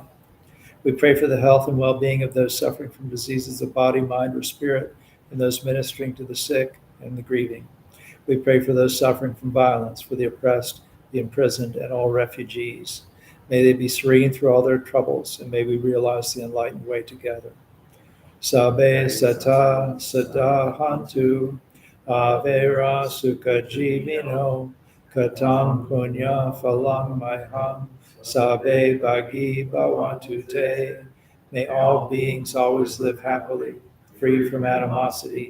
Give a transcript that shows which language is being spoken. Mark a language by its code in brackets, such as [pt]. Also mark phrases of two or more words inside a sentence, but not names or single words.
[en] We pray for the health and well-being of those suffering from diseases of body, mind, or spirit, and those ministering to the sick and the grieving. We pray for those suffering from violence, for the oppressed, the imprisoned, and all refugees. May they be serene through all their troubles, and may we realize the enlightened way together. [pi] Sabe sata sadahantu avera sukha jivino katam punya phalang mayham sabe bhagi bhavantu te. [en] May all beings always live happily, free from animosity.